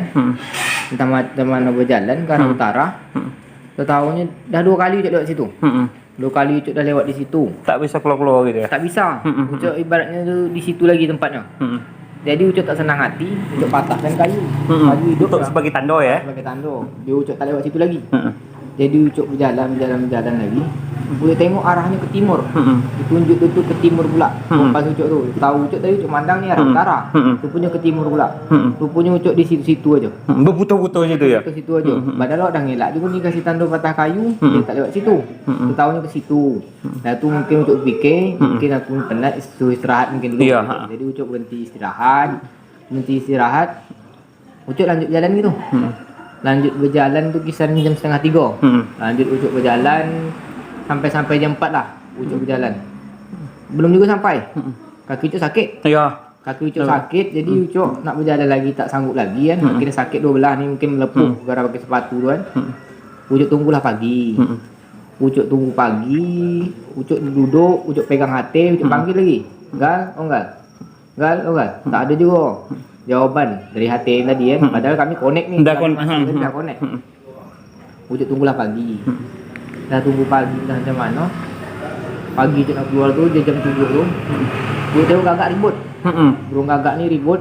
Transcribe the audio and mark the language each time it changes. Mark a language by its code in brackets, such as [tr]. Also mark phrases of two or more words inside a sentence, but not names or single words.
[ms] Entah mana berjalan ke arah utara. Tahu-tahunya dah 2 kali Ucok lewat situ. 2 kali Ucok dah lewat di situ. Tak bisa keluar-keluar gitu ya? Tak bisa. Ucok ibaratnya tu di situ lagi tempatnya. Jadi Ucok tak senang hati, Ucok patahkan kayu. Kayu hidup untuk sebagai tanda ya? Sebagai tanda. Dia Ucok tak lewat situ lagi. Jadi Ucok berjalan lagi. Boleh tengok arahnya ke timur. Ditunjuk tu ke timur pula. Kompas Ucok tu. Tahu Ucok tadi Ucok mandang ni arah utara. Rupanya ke timur pula. Rupanya Ucok di situ aja. Berputar-putar situ ya? Ke situ aja. Padahal dah ngelak dia pun ni kasih tanda patah kayu, dia tak lewat situ. Dia tahunya ke situ. Dah tu mungkin Ucok fikir, mungkin aku penat istirahat mungkin dulu. Jadi Ucok berhenti istirahat. Ucok lanjut jalan gitu. Lanjut berjalan tu kisaran jam setengah 3. Lanjut Ucok berjalan sampai jam 4 lah Ucok berjalan. Belum juga sampai. Kaki Ucok sakit. Ya. kaki Ucok sakit, jadi Ucok nak berjalan lagi tak sanggup lagi kan. Akhirnya sakit dua belah ni mungkin melepuh gara pakai sepatu tu kan. Ucok tunggulah pagi. Ucok tunggu pagi, Ucok duduk, Ucok pegang hati, Ucok panggil lagi. Gal, oh gal. Gal, oh gal. Tak ada juga jawaban dari hati tadi kan. Padahal kami connect ni. Dah Dah connect. Ucok tunggulah pagi. Dah tunggu pagi dah macam mana. Pagi Ucok nak keluar tu, dia jam 7 tu. Ucok tengok gagak ribut. Burung gagak ni ribut.